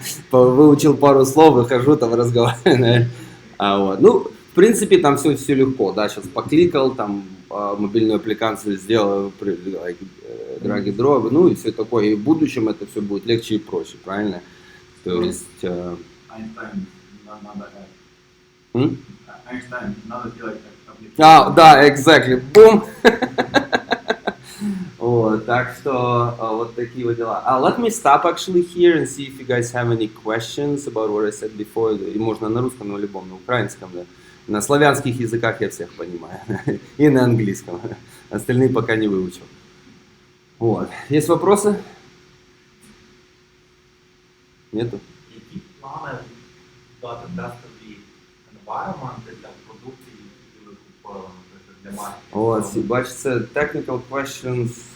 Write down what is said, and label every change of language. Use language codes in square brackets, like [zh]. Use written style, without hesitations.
[ru] Выучил пару слов, выхожу, там разговариваю. В принципе, там все легко, да, сейчас покликал, там мобильную аппликацию сделал, drag and drop, и все такое. И в будущем это все будет легче и проще, правильно? То есть... Einstein, надо... Einstein, надо делать аппликацию. Да, [en] exactly, boom! [ru] Так что вот такие вот дела. [en] Let me stop actually here and see if you guys have any questions about what I said before. [ru] И можно на русском, на любом, на украинском, да. На славянских языках я всех понимаю. И на английском. Остальные пока не выучил. Есть вопросы? Нету? [uk] Які плани дати тестові environment для продуктів, які ви купили, наприклад, для маркетингу? Бачите, [en] technical questions.